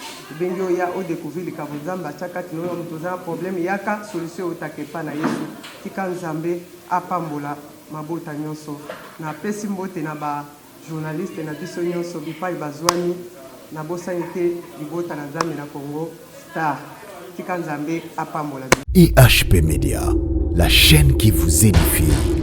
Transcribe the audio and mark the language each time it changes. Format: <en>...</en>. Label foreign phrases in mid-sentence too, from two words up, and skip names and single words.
<ln>Tobengi yo, ya odécouvrir likambo Nzambe atia kati na yo. Moto oza na problème, yaka solution eutaka epai na Yesu. Tika Nzambe apambola mabota nyonso. Napesi mbote na ba journaliste na biso nyonso, bipai bazwani. Nabosani te libota na Nzambe na Congo Star. Tika Nzambe apambola bino.</ln> <fr>I H P Media, la chaîne qui vous édifie.</fr>